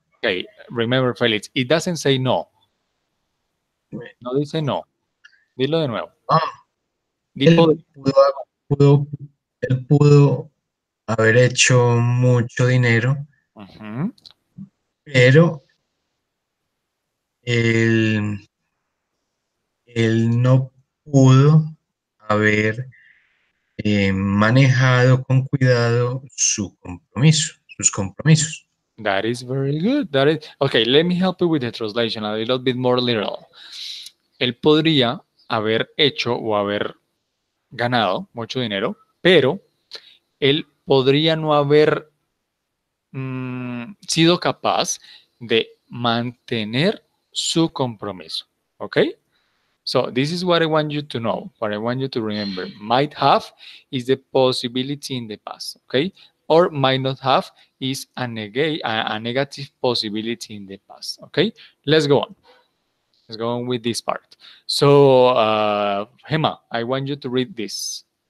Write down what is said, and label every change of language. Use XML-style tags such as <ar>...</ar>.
<en>Okay, remember, Felix, it doesn't say no.</en> <es>No dice no. Dilo de nuevo. Ah, Di él pudo, él pudo haber hecho mucho dinero, Ujú. pero él, él no pudo haber manejado con cuidado sus compromisos.</es> <en>That is very good. That is okay. Let me help you with the translation a little bit more literal.</en> <es>Él podría haber hecho o haber ganado mucho dinero, pero él podría no haber sido capaz de mantener su compromiso.</es> <en>¿Ok? So this is what I want you to know, what I want you to remember. Might have is the possibility in the past, okay? Or might not have is a negative possibility in the past, okay? Let's go on. Let's go on with this part. So, Hema, I want you to read this.</en>